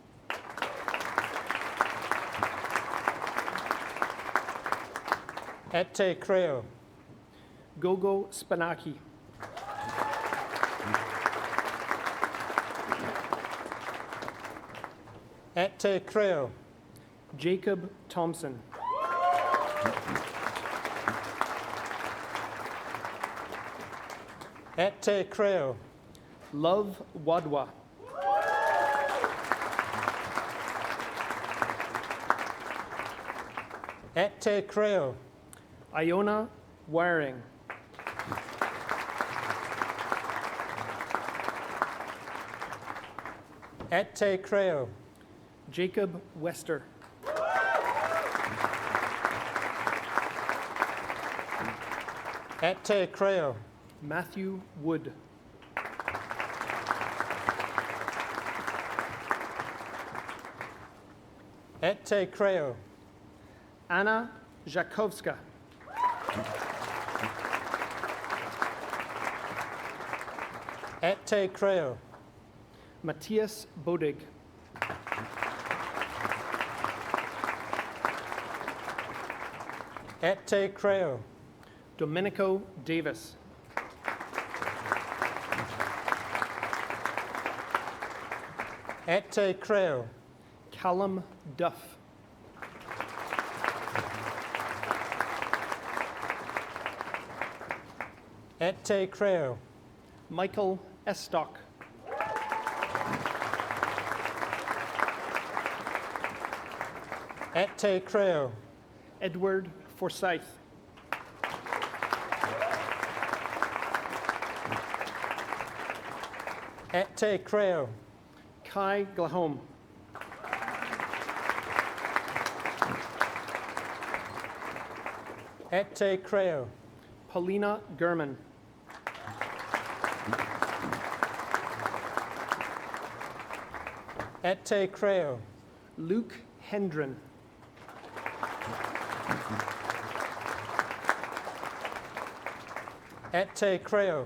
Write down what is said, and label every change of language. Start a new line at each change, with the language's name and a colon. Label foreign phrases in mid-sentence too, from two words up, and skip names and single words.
Latin: Et te creo. Gogo Spanaki. Et te creo. Jacob Thompson. Et te creo. Love Wadwa. Et te creo. Iona Waring. Et te creo. Jacob Wester. Et te creo. Matthew Wood. Et te creo. Anna Jakowska. Et te creo. Matthias Bodig. Et te creo. Domenico Davis. Et te creo. Callum Duff. Et te creo. Michael Estock. Et te creo. Edward Forsyth. Et te creo. Kai Glahome. Et te creo. Paulina Gurman. Et te creo. Luke Hendren. Et te creo.